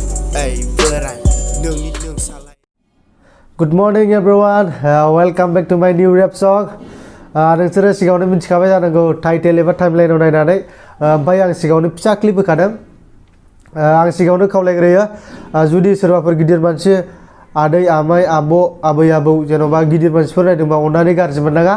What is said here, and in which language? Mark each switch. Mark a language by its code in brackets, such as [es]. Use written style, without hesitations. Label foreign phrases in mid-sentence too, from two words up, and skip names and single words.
[en] Good morning everyone, welcome back to my new rap song. [brx] नोंसोरो सिगाङावनो मिथिखाबाय जानांगौ टाइटेल एबा टाइमलाइनाव नायनानै ओमफ्राय आं सिगाङावनो फिसा क्लिप होखादों। आं सिगाङावनो खावलायग्रोयो जुदि सोरबाफोर गिदिर मानसि आदै आमाइ आब' आबै आबौ जेन'बा गिदिर मानसिफोर नायदोंबा अननानै गाज्रि मोननाङा।